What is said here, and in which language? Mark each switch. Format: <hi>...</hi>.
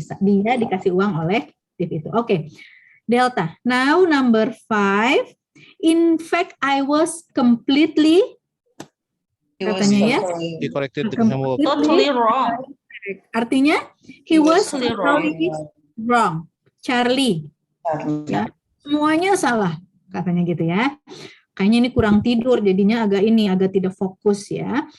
<id>Dia dikasih uang oleh Steve itu.</id> <en>Oke. Delta. Now number 5. In fact, I was completely katanya ya. He corrected Totally wrong. Artinya he was totally wrong. Charlie.</en> <id>Ya, semuanya salah katanya gitu ya. Kayaknya ini kurang tidur jadinya agak tidak fokus ya.</id>